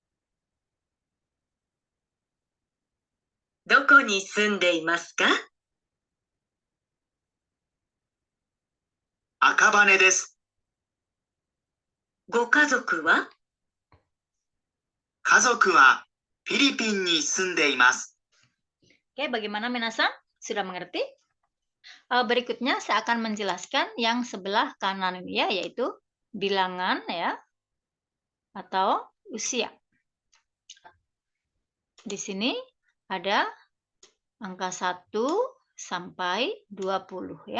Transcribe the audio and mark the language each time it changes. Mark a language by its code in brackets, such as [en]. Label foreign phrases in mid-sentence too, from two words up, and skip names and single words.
[ja] どこに住んでいますか？赤羽です。ご家族は？家族はフィリピンに住んでいます。 [id] Oke, bagaimana minasan? Sudah mengerti? Berikutnya saya akan menjelaskan yang sebelah kanan ini ya, yaitu bilangan ya atau usia. Di sini ada angka 1 sampai 20 ya.